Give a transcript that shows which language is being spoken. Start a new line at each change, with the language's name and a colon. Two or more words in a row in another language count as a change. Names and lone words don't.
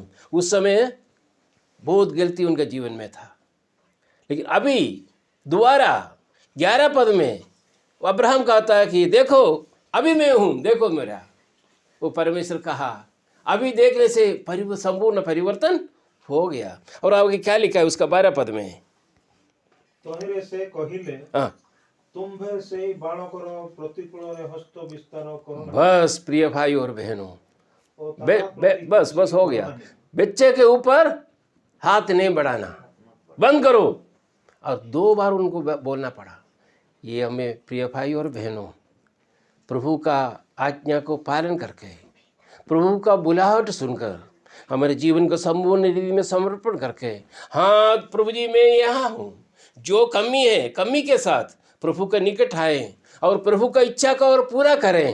Hindi: उस समय बहुत गलती उनके जीवन में था, लेकिन अभी दोबारा 11 पद में अब्राहम कहता है कि देखो अभी मैं हूँ, देखो मेरा। वो परमेश्वर कहा, अभी देखने से संपूर्ण परिवर्तन हो गया। और आगे क्या लिखा है उसका 12 पद में,
Odia: ତହିଁରେ ସେ କହିଲେ,
Hindi: हाँ,
Odia: ତୁମ୍ଭେ ସେଇ ବାଳକର ପ୍ରତିକୂଳରେ ହସ୍ତ ବିସ୍ତାର କର ନାହିଁ
Hindi: बस प्रिय भाई और बहनों,
Odia: ଓ ତାହା ପ୍ରତି
Hindi: बस
Odia: କିଛି
Hindi: हो
Odia: କର
Hindi: गया।
Odia: ନାହିଁ।
Hindi: बच्चे के ऊपर हाथ नहीं बढ़ाना, बंद करो। और 2 बार उनको बोलना पड़ा। ये हमें प्रिय भाई और बहनों, प्रभु का आज्ञा को पालन करके, प्रभु का बुलाहट सुनकर, हमारे जीवन को संपूर्ण रीति में समर्पण करके, हाँ प्रभु जी मैं यहाँ हूँ, जो कमी है कमी के साथ प्रभु के निकट आए और प्रभु का इच्छा को और पूरा करें।